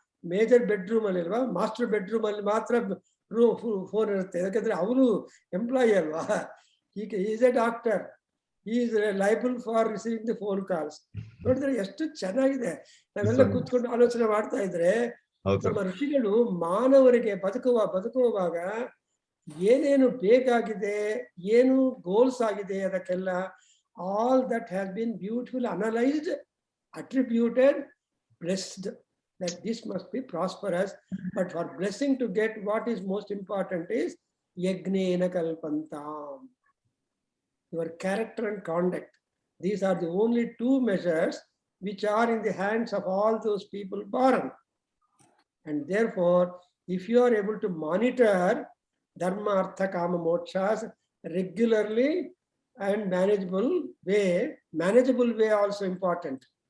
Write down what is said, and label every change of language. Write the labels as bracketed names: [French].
[Kannada] Major bedroom ಅಲ್ಲಿ ಅಲ್ವಾ, master bedroom ಅಲ್ಲಿ ಮಾತ್ರ ಫೋನ್ ಇರುತ್ತೆ. ಯಾಕಂದ್ರೆ ಅವರು ಎಂಪ್ಲಾಯಿ ಅಲ್ವಾ. [English] ಈಗ is a doctor, he is liable for receiving the phone calls. [Kannada] ನೋಡಿದ್ರೆ ಎಷ್ಟು ಚೆನ್ನಾಗಿದೆ. ನಾವೆಲ್ಲ ಕೂತ್ಕೊಂಡು ಆಲೋಚನೆ ಮಾಡ್ತಾ ಇದ್ರೆ, ನಮ್ಮ ಋಷಿಗಳು ಮಾನವರಿಗೆ ಬದುಕುವಾಗ ಏನೇನು ಬೇಕಾಗಿದೆ, ಏನು ಗೋಲ್ಸ್ ಆಗಿದೆ, ಅದಕ್ಕೆಲ್ಲ [English] all that has been beautifully analyzed, attributed, blessed, that this must be prosperous. But for blessing to get, what is most important is yajnena kalpantam. your character and conduct. These are the only two measures which are in the hands of all those people born. And therefore, if you are able to monitor dharma, artha, kama, mokshas regularly and manageable way also important.